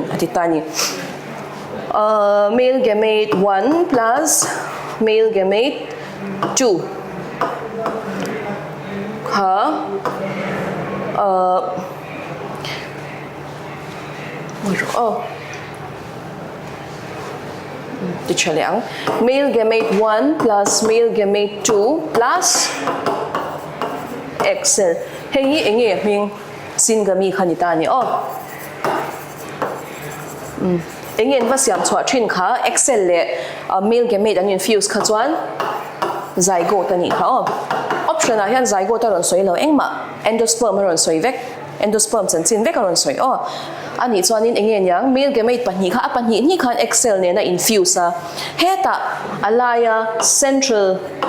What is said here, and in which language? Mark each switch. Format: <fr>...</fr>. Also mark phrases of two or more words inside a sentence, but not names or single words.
<hmr>Atitani.</hmr> <en>Male gamete 1 plus male gamete 2. Male gamete 1 plus male gamete 2 plus X cell.</en> <hmr>Hey, enge ming singami khanitani. Enge va siam chwa thin kha</hmr> <en>X cell</en> <hmr>le</hmr> <en>male gamete</en> <hmr>an infuse kha chuan zygote ani kha. Option a hian zygote ron soi lo engma endosperm ron soi vek endosperm chan chin vek ron soi ani chuanin enge yang male gamete pahni kha apahni ni khan</hmr> <en>X cell</en> <hmr>ne na infuse a heta alaya central</hmr>